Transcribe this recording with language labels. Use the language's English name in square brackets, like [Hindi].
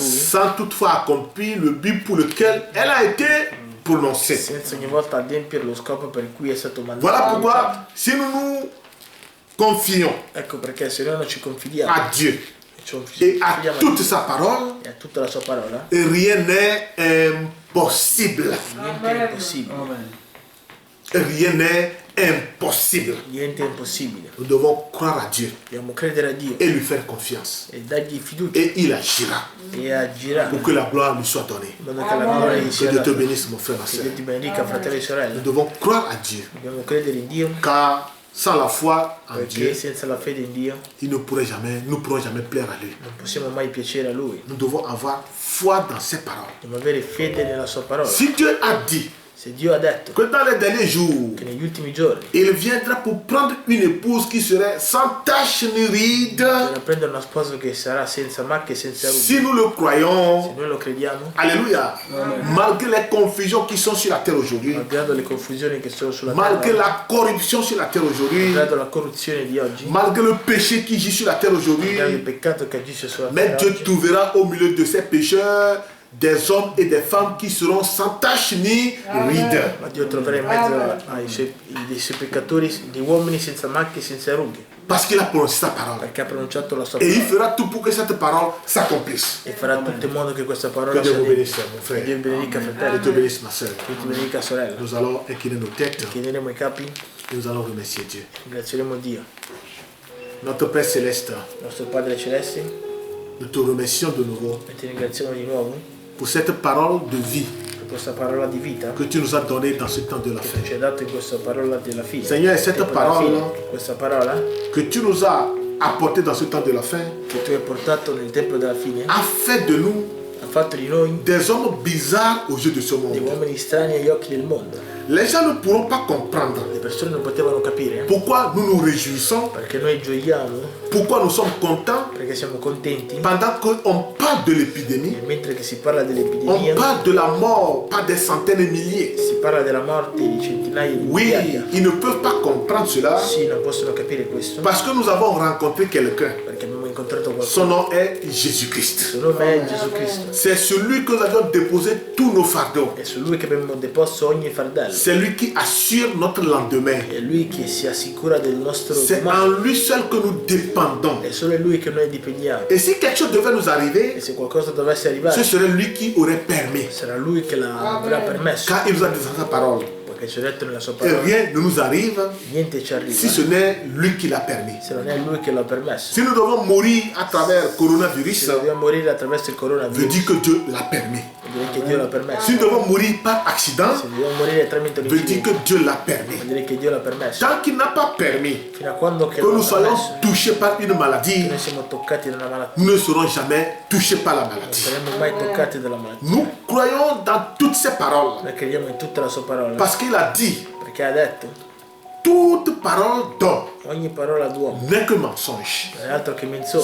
[French] sans toutefois accomplir le but pour lequel elle a été prononcée. [Italian] senza ogni volta adempiere lo scopo per cui è stato mandato. [French] Voilà pourquoi, si nous nous confions [Italian] Ecco perché se noi non ci confidiamo [French] à Dieu [Italian] e ci [French] et à [Italian] confidiamo a [French] toute [Italian] Dio [French] sa parole, [Italian] e a tutta la sua parola, [French] rien n'est impossible. [Italian] niente è impossibile. [French] Rien n'est impossible. [Italian] Niente è impossibile. [French] Nous devons croire à Dieu [Italian] Dobbiamo credere a Dio [French] et lui faire confiance. [Italian] e dargli fiducia [French] Et il agira [Italian] e agirà [French] pour que la gloire lui soit donnée. [Italian] in modo che la gloria gli [French] Que [Italian] sia [French] Dieu te [Italian] data. [French] bénisse, mon frère, ma [Italian] Che [French] soeur. [Italian] Dio ti benedica, fratelli e sorelle. [French] Nous devons croire à Dieu, [Italian] Dobbiamo credere in Dio [French] car sans la foi en [Italian] perché [French] Dieu, [Italian] senza la fede in Dio [French] nous ne pourrons jamais plaire à lui. [Italian] non possiamo mai piacere a Lui. [French] Nous devons avoir foi dans ses paroles. [Italian] Dobbiamo avere fede nella sua parola. [French] Si Dieu a dit [Italian] Se Dio ha detto [French] que dans les derniers jours, [Italian] che negli ultimi giorni [French] il viendra pour prendre une épouse qui serait sans tache ni ride, [Italian] bisogna prendere una sposa che sarà senza macchie e senza rughe, [French] si nous le [Italian] se [French] croyons, [Italian] noi lo crediamo, [French] alléluia, malgré les confusions qui sont sur la terre aujourd'hui, [Italian] malgrado le confusioni che sono sulla [French] malgré [Italian] terra, [French] la corruption sur la terre aujourd'hui, [Italian] malgrado la corruzione di oggi, [French] malgré le péché qui gît sur la terre aujourd'hui, [Italian] malgrado il peccato che agisce sulla [French] mais [Italian] terra [French] Dieu [Italian] oggi, [French] trouvera au milieu de ces pécheurs des hommes et des femmes qui seront sans tache ni ride. [Italian] ma Dio troverà in mezzo dei suoi peccatori dei uomini senza macchie e senza rughe, [French] Parce qu'il a prononcé sa parole. [Italian] perché ha pronunciato la sua [French] Et il [Italian] parola [French] fera tout pour que cette parole s'accomplisse. [Italian] e farà tutto in modo che questa [French] Que [Italian] parola [French] Dieu [Italian] sia [French] vous [Italian] dentro. [French] bénisse, mon [Italian] Che [French] frère. [Italian] Dio vi benedica, [French] Que [Italian] fratelli, [French] Dieu bénisse, ma soeur. [Italian] che ti benedica, sorella. [French] Nous allons incliner nos têtes [Italian] Chiederemo i capi, [French] et nous allons remercier Dieu. [Italian] ringrazieremo Dio. [French] Notre Père Céleste, [Italian] Nostro Padre Celeste, [French] nous te remercions de nouveau [Italian] e ti ringraziamo di nuovo [French] pour cette parole de vie [Italian] per questa parola di vita [French] que tu nous as donnée dans ce temps de la [Italian] che [French] fin. [Italian] tu ci hai dato in questa parola della fine. [French] Seigneur, cette [Italian] Tempo della parola fine. Questa parola [French] que tu nous as apportée dans ce temps de la fin [Italian] che tu hai portato nel tempo della fine [French] a fait de nous [Italian] ha fatto di noi [French] des hommes bizarres aux yeux de ce [Italian] dei [French] monde. [Italian] uomini strani agli occhi del mondo. [French] Les gens ne pourront pas comprendre [Italian] Le persone non potevano capire [French] pourquoi nous nous réjouissons, [Italian] perché noi gioiamo, [French] pourquoi nous sommes contents [Italian] perché siamo contenti [French] pendant qu'on parle de l'épidémie. [Italian] e mentre che si parla [French] On [Italian] dell'epidemia, [French] parle de la mort, pas des centaines et milliers. [Italian] si parla della morte di centinaia di [French] Oui, [Italian] migliaia. [French] ils ne peuvent pas comprendre cela [Italian] Sì, non possono capire questo [French] parce que nous avons rencontré quelqu'un. [Italian] perché abbiamo incontrato [French] Son nom est Jésus-Christ. [Italian] Il suo nome è Gesù Cristo. [French] C'est sur lui que nous avions déposé tous nos fardeaux. [Italian] È su lui che abbiamo deposto ogni fardello. [French] C'est lui qui assure notre lendemain. [Italian] È lui che si assicura del nostro [French] C'est [Italian] domani. [French] en lui seul que nous dépendons. [Italian] È solo lui che noi dipendiamo. [French] Et si quelque chose devait nous [Italian] E [French] arriver, [Italian] se qualcosa dovesse [French] ce [Italian] arrivare, [French] serait lui qui aurait permis. [Italian] sarà lui che l'avrà permesso. [French] Car il nous a dit dans sa parole. [Italian] Perché ci ha detto nella sua [French] Et [Italian] parola, [French] rien ne nous arrive [Italian] niente ci arriva [French] si ce n'est lui qui l'a permis. [Italian] se non è lui che l'ha permesso. [French] Si nous devons mourir à travers coronavirus, [Italian] Se dobbiamo morire attraverso il [French] veut [Italian] coronavirus, [French] dire que Dieu l'a permis. [Italian] vuol dire che Dio l'ha permesso. [French] Si nous devons mourir par accident, [Italian] Se dobbiamo morire tramite un [French] veut dire [Italian] incidente, [French] que Dieu l'a permis. [Italian] vuol dire che Dio l'ha permesso. [French] Tant qu'il n'a pas permis [Italian] Fino a quando che [French] que nous [Italian] l'ha [French] soyons [Italian] permesso, [French] touchés par une maladie, [Italian] noi siamo toccati da una malattia. [French] nous ne serons jamais touchés par la [Italian] Non [French] maladie. [Italian] saremo mai toccati dalla malattia. [French] Nous croyons dans toutes ces paroles [Italian] Noi crediamo in tutta la sua parola, [French] parce qu'il a dit [Italian] perché ha detto [French] toute parole d'homme [Italian] Ogni parola d'uomo [French] n'est que mensonge. [Italian] non è altro che menzogna.